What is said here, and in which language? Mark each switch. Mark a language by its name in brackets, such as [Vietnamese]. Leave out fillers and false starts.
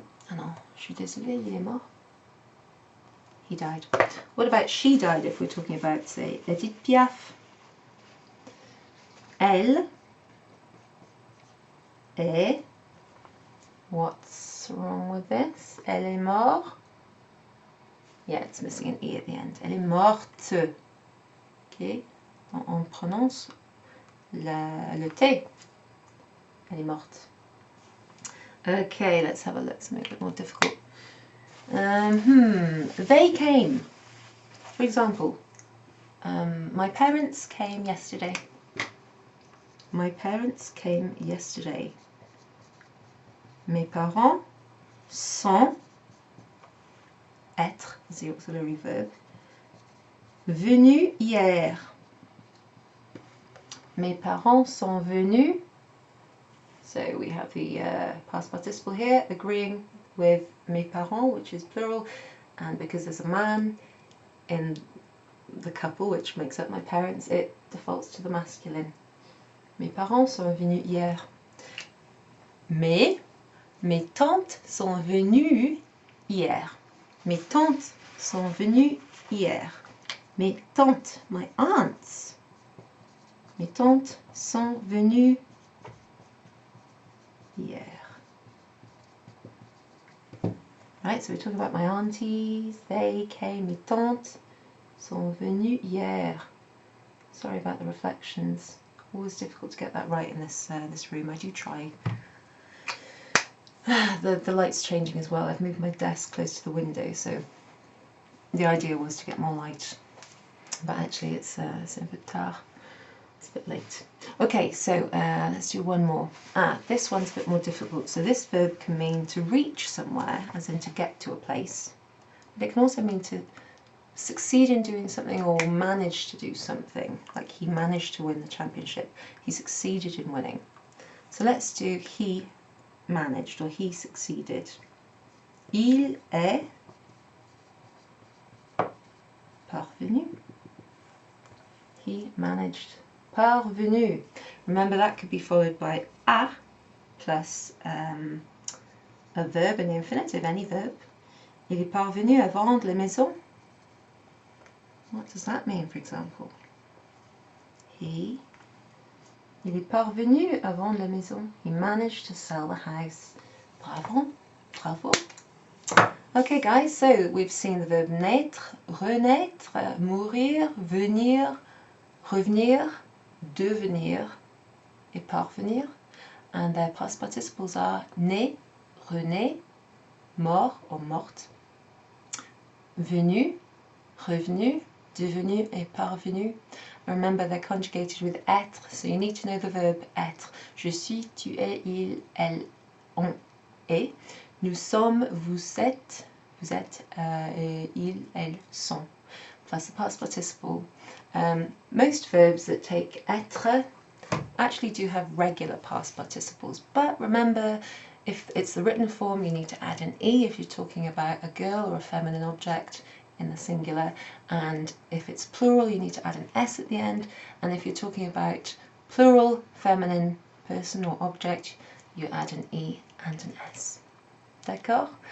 [French] Ah non, je suis désolée, il est mort. [English] He died. What about she died if we're talking about, say, Edith Piaf? [French] Elle est, [English] what's wrong with this? [French] Elle est morte. [English] Yeah, it's missing an E at the end. Elle est morte. [French] Okay, on prononce le T. Elle est morte. [English] Okay, let's have a look, something a bit more difficult. They came. For example, my parents came yesterday. My parents came yesterday. [French] Mes parents sont, être [English] is the auxiliary verb, [French] venus hier. Mes parents sont venus. [English] So we have the past participle here agreeing with [French] mes parents, [English] which is plural, and because there's a man in the couple, which makes up my parents, it defaults to the masculine. [French] Mes parents sont venus hier. Mes tantes sont venues hier. Mes tantes sont venues hier. Mes tantes, [English] my aunts. [French] Mes tantes sont venues hier. [English] Right, so we're talking about my aunties. They came. Mes tantes sont venues hier. Sorry about the reflections. Always difficult to get that right in this room. I do try. The light's changing as well. I've moved my desk close to the window, so the idea was to get more light. But actually, it's a bit tard. It's a bit late. Okay, so let's do one more. This one's a bit more difficult. So this verb can mean to reach somewhere, as in to get to a place. But it can also mean to succeed in doing something or manage to do something. Like he managed to win the championship. He succeeded in winning. So let's do he managed or he succeeded. [French] Il est parvenu. [English] He managed. [French] Parvenu. [English] Remember that could be followed by a plus a verb in the infinitive, any verb. [French] Il est parvenu à vendre les maisons. [English] What does that mean, for example? [French] Il est parvenu à vendre la maison. [English] He managed to sell the house. Bravo, bravo. Okay guys, so we've seen the verb [French] naître, renaître, mourir, venir, revenir, devenir et parvenir. [English] And their past participles are [French] né, rené, mort or morte, venu, revenu, devenu et parvenu. [English] Remember they're conjugated with être, so you need to know the verb être. [French] Je suis, tu es, il, elle, on est. Nous sommes, vous êtes, il, elles sont. [English] Plus the past participle. Most verbs that take être actually do have regular past participles, but remember, if it's the written form, you need to add an e if you're talking about a girl or a feminine object in the singular, and if it's plural, you need to add an s at the end, and if you're talking about plural feminine person or object, you add an e and an s. [French] D'accord?